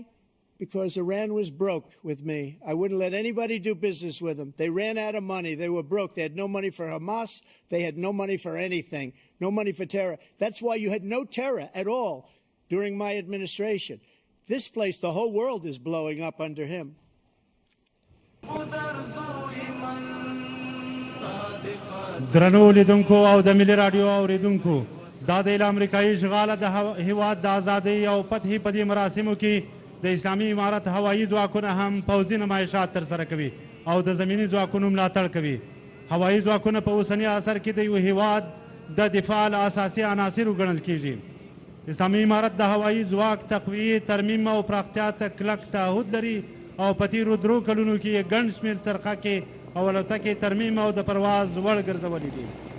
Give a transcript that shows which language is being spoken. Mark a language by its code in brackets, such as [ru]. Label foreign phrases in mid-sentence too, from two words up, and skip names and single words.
[en] Because Iran was broke with me. I wouldn't let anybody do business with them. They ran out of money. They were broke. They had no money for Hamas. They had no money for anything, no money for terror. That's why you had no terror at all during my administration. This place, the whole world is blowing up under him. [ps] درنو لیدونکو او د ملي رادیو اوریدونکو دا د امریکایي اشغال د هیواد د ازادۍ او فتحې په دې مراسمو کې د اسلامي امارت هوایي ځواکونه هم پوځي نمایشات ترسره کوي او د زمیني ځواکونو ملاتړ کوي. هوایي ځواکونه په اوسني عصر کې د یو هیواد د دفاع له اساسي عناصرو ګڼل کیږي. اسلامي امارت د هوایي ځواک تقویې، ترمیم او پراختیا ته کلک تعهد لري او په تېرو 3 کلونو کې یې ګڼ شمېر څرخه کې او الوتکې ترمیم او د پرواز وړ ګرځولي دي.